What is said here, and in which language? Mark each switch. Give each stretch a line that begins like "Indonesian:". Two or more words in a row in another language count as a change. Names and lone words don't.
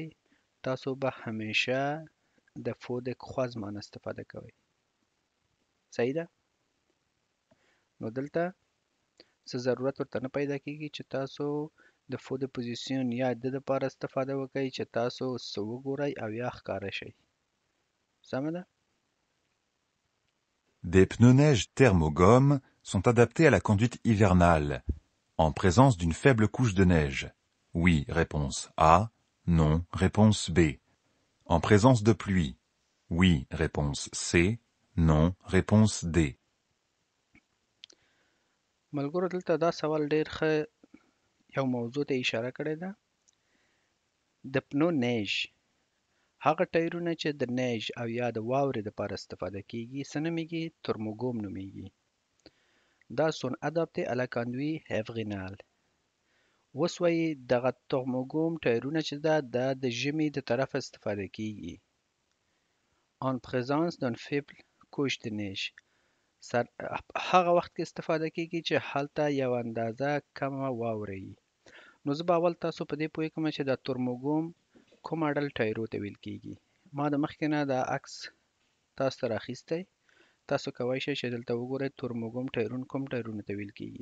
Pashto: تاسو به همیشه د فو د خوځمان استفاده کوئ. صحیح ده؟ نو دلته څه ضرورت ورته نه پیدا کیږي چې تاسو د فو د پوزیسیون یا د دپاره استفاده وکئ چې تاسو څه وګورئ او یا ښکاره شئ. سمه ده؟
French: Des pneus neige thermogomme sont adaptés à la conduite hivernale, en présence d'une faible couche de neige. Oui, réponse A, non, réponse B. En présence de pluie. Oui, réponse C. Non, réponse D.
Pashto: ملګرو دلته دا سوال ډیر ښه یو موضوع ته اشاره کړې ده. د
French: pneus neige
Pashto: هغه ټایرونه چې د نیج او یا د واورې دپاره استفاده کیږي څه نومیږي؟ ترموګوم نومیږي.
French: دا son adapté à la conduite hivernale.
Pashto: اوس وایي دغه ترموګوم ټایرونه چې ده دا د ژمي د طرفه استفاده کیږي.
French: en présence d'un faible couche de neige.
Pashto: هغه وخت کې استفاده کیږي چې هلته یو اندازه کمه واوره وي. نو زه به اول تاسو په دې پوه کړم چې دا ترموګوم کوم ډول ټایرو ته ویل کیږي. ما د مخکې نه دا عکس تاسو ته راخیستی. تاسو کولی شئ چې دلته وګورئ ترموګوم ټایرونه کوم ټایرونو ته ویل کیږي.